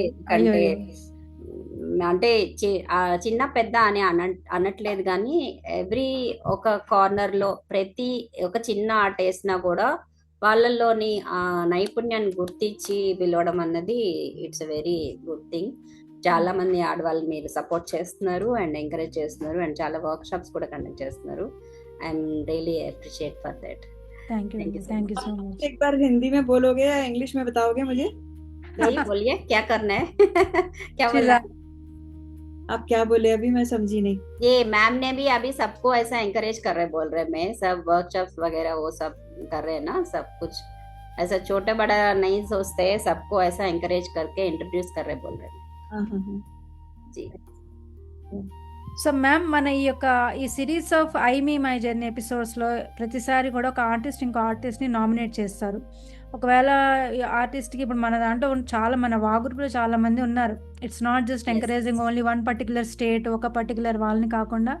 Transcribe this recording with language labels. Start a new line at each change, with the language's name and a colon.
Telugu: ఎందుకంటే అంటే చిన్న పెద్ద అని అనట్లేదు, కానీ ఎవ్రీ ఒక కార్నర్ లో ప్రతి ఒక చిన్న ఆర్ట్ వేసినా కూడా వాళ్ళల్లోని ఆ నైపుణ్యాన్ని గుర్తించి పిలవడం అన్నది
English: It's a very good thing.
Telugu: చాలా మంది ఆడవాళ్ళు మీరు సపోర్ట్ చేస్తున్నారు అండ్ ఎంకరేజ్ చేస్తున్నారు అండ్ చాలా వర్క్ షాప్స్ కూడా కండక్ట్ చేస్తున్నారు.
English: I'm really appreciate for that. Thank you so much.
Hindi: एक बार हिंदी में बोलोगे या इंग्लिश में बताओगे मुझे? नहीं बोलिए, क्या करना है? क्या बोला आप? क्या बोले अभी मैं समझी नहीं. ये मैम ने भी अभी सबको ऐसा एंकरेज कर रहे बोल रहे, मैं सब वर्कशॉप्स वगैरह वो सब कर रहे हैं ना, सब कुछ ऐसा छोटा बड़ा नहीं सोचते, सबको ऐसा एंकरेज करके इंट्रोड्यूस कर रहे बोल रहे जी.
Telugu: సో మ్యామ్, మన ఈ series of I మీ my journey ఎపిసోడ్స్లో ప్రతిసారి కూడా ఒక ఆర్టిస్ట్ ఇంకో ఆర్టిస్ట్ని నామినేట్ చేస్తారు. ఒకవేళ ఈ ఆర్టిస్ట్కి ఇప్పుడు మన దాంట్లో మన వా గ్రూప్లో చాలా మంది ఉన్నారు.
English: It's not just Yes.
Telugu: Encouraging only one particular state, ఒక పర్టికులర్ వాళ్ళని కాకుండా